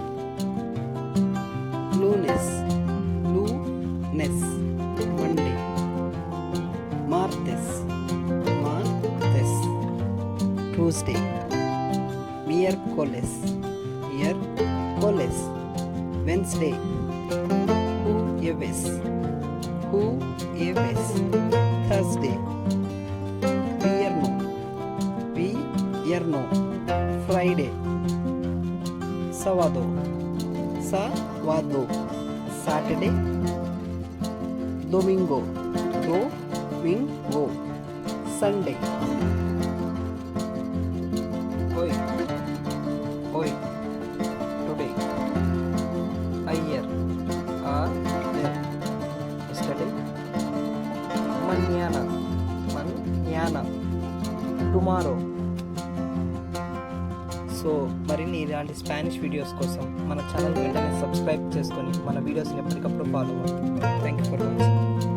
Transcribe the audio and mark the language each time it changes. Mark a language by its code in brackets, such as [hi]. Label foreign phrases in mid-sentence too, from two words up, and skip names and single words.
[es] Lunes, Monday. Martes, Tuesday. Miércoles, Wednesday. jueves, Thursday. Vierno, Friday. Sábado, Saturday. Domingo, Sunday. Hoy, today. Ayer, yesterday. Mañana, [en] tomorrow. [te] సో మరిన్ని ఇలాంటి [en] Spanish videos [te] కోసం మన ఛానల్ వెంటనే సబ్స్క్రైబ్ చేసుకొని మన వీడియోస్ని ఎప్పటికప్పుడు ఫాలో అవ్వండి. [en] Thank you for watching.